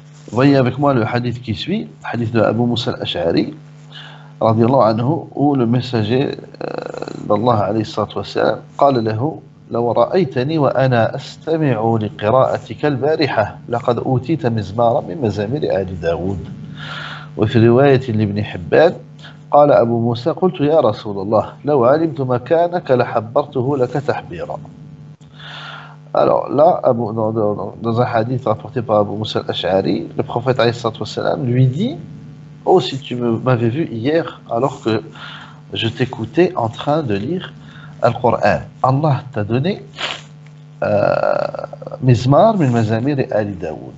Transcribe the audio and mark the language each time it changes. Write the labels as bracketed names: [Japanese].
[French] Voyez avec moi le hadith qui suit, le hadith de Abu Musa al-Ash'ari, radiyallahu anhu, où le messager d'Allah alayhi salatu wassalam قال له: [Arabic] لو رأيتني وأنا أستمع لقراءتك البارحة لقد أوتيت مزمارا من مزامير آل داود. وفي رواية لابن حبان قال أبو موسى: قلت يا رسول الله لو علمت مكانك لحبرته لك تحبيرا. [French] Alors là, dans un hadith rapporté par Abu Musa al-Ash'ari, le prophète alayhi salatu wassalam lui dit: oh, si tu m'avais vu hier alors que je t'écoutais en train de lire Al-Qur'an. Allah t'a donné [Arabic] Mizmar min Mazamir [French] et Ali Daoud.